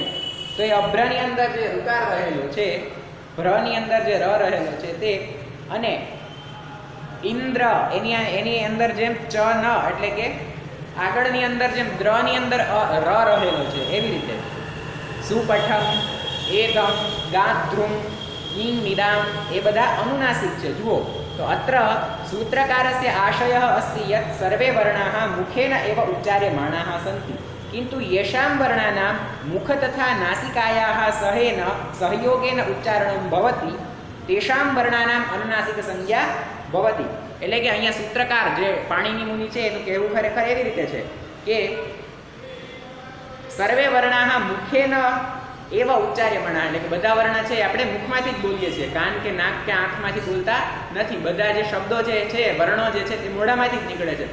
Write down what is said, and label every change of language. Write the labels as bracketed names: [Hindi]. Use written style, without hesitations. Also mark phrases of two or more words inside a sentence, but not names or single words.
[Gujarati] તો એ અભ્ર ની અંદર જે રુકાર રહેલો છે, ભ્ર ની અંદર જે ર રહેલો છે તે, અને ઇન્દ્ર એની અંદર જેમ ચ ન એટલે કે આગળની અંદર જેમ દ્ર ની અંદર ર રહેલો છે એવી રીતે સુપઠમ, એદમ, ગાત્રુમ, ઈમ, નિદામ એ બધા અનુનાસિક છે. જુઓ તો [Sanskrit] अत्र सूत्रकारस्य आशयः अस्ति यत सर्वे वर्णाः मुखेन एव उच्चार्यमाणाः सन्ति किन्तु येषां वर्णानां मुख तथा नासिकायाः सहेन सहयोगेन उच्चारणं भवति तेषां वर्णानां अनुनासिक संज्ञा भवति. [Gujarati] એટલે કે અહીંયા સૂત્રકાર જે પાણીની મુનિ છે એનું કહેવું ખરેખર એવી રીતે છે કે [Sanskrit] सर्वे वर्णाः मुखेन एव उच्चार्यमाणा, [Gujarati] એટલે કે બધા વર્ણ છે આપણે મુખમાંથી જ બોલીએ છીએ, કાન કે નાક કે આંખમાંથી બોલતા નથી. બધા જે શબ્દો છે વર્ણો જે છે તે મોઢામાંથી જ નીકળે છે.